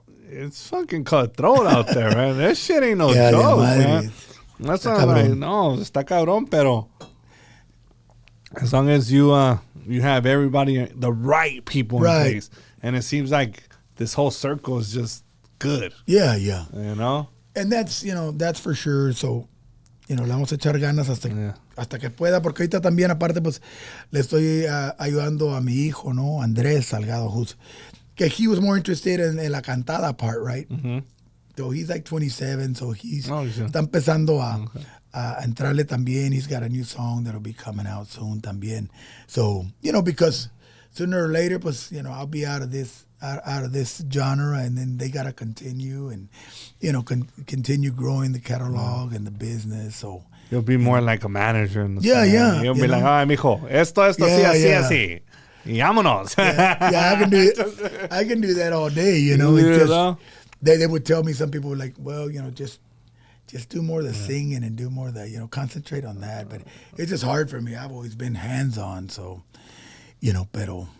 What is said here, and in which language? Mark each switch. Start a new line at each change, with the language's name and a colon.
English: It's fucking cutthroat out there, man. That shit ain't no joke, man. That's not like, no, está cabrón, pero as long as you have everybody, the right people in place, and it seems like this whole circle is just good. Yeah. And that's for sure.
Spanish: So, le vamos a echar ganas hasta que pueda, porque ahorita también, aparte, pues, le estoy ayudando a mi hijo, ¿no?
English: Andrés Salgado, que he was more interested in la cantada part, right? Mm-hmm. So he's like 27, so está empezando a entrarle también. He's got a new song that'll be coming out soon también. So, because sooner or later, pues, I'll be out of this genre, and then they got to continue and, continue growing the catalog and the business. So you'll be more like a manager in the yeah.
Spanish: You'll be like, ay, mijo, esto, así. Y vámonos.
English: I can do that all day, It's just, they would tell me, some people were like, well, just do more of the singing and do more of the, concentrate on that. But it's just hard for me. I've always been hands-on, so, pero.